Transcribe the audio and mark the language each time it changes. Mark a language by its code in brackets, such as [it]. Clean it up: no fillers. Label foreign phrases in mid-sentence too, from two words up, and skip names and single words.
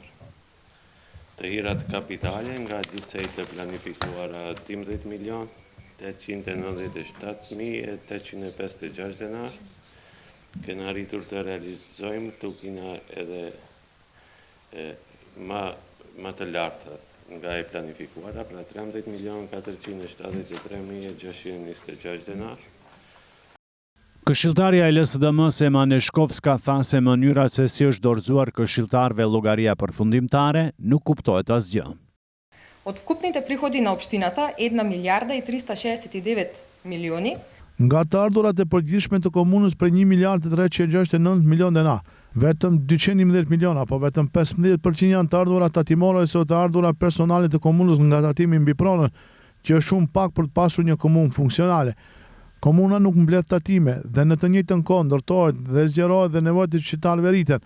[sq] Të hirat kapitale nga gjithsej të planifikuara 13.897.856 denar, kena arritur të realizojmë tukina edhe ma të larta nga e planifikuara, pra 13.473.626 denar. Këshilltarja e LSDM-s Ema Neshkovska tha se mënyra se si është dorëzuar këshilltarëve llogaria përfundimtare nuk kuptohet asgjë. [mk] Od вкупните приходи на общината 1 милиарда и 369 милиони. [sq] Nga të ardhurat e përgjithshme të komunës për 1 miliard e 369 milion denar, vetëm 211 milion apo vetëm 15% janë të ardhurat tatimore ose të ardhurat personale të komunës nga tatimi mbi pronën, që është shumë pak për të pasur një komunë funksionale. Komuna nuk mbledh tatime dhe në të njëjtën kohë ndërtohet dhe zgjerohet dhe nevojat e qytetarëve rriten.